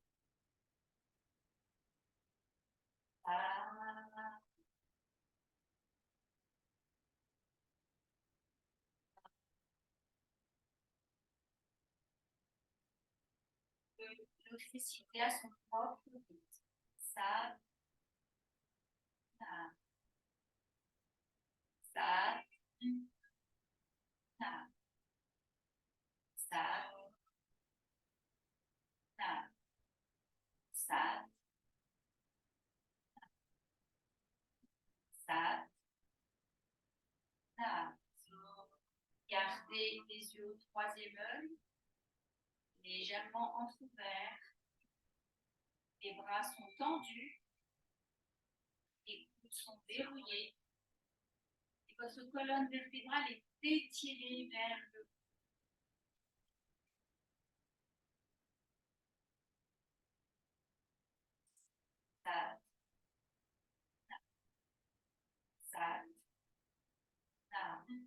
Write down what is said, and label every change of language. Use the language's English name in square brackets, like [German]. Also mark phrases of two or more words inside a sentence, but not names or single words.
[French] Le réciter à son propre rythme. [Punjabi] Sat, Nam. Sat, Nam. Sat, Nam. Sat, Sat, Nam. [French] Gardez les yeux au troisième œil, légèrement entrouverts. Les bras sont tendus, les coudes sont verrouillés et votre colonne vertébrale est étirée vers le haut. [Punjabi] Sat, Sat, Nam.